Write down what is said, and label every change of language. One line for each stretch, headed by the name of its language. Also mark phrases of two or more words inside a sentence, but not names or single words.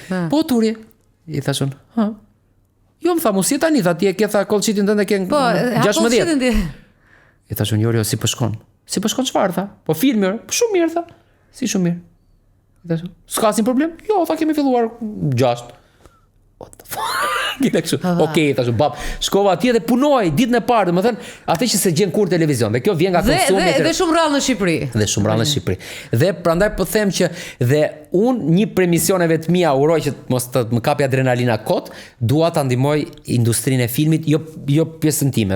Albanian: Po turi. I thashun, ha. Jo më tha, mos je tani, tha ti e ke tha kollçitin tënde ke 16. I thashun, jo, si po shkon? Si po shkon çfarë tha? Po filmi, po shumë mirë tha. Si shumë mirë. I thashun, s'ka asnjë problem? Jo, tha kemi filluar 6.
English: What the fuck?
Albanian: Okej, thashun, bab, shkova atje dhe punoj ditën e parë, domethënë, atë që se gjen kur televizion. Dhe kjo vjen nga konsumi. Dhe shumë rrallë në Shqipëri. Dhe shumë rrallë në Shqipëri. Dhe prandaj po them që dhe unë një prej misioneve të mia uroj që mos të më kapi adrenalina kot, dua ta ndihmoj industrinë e filmit, jo pjesën time.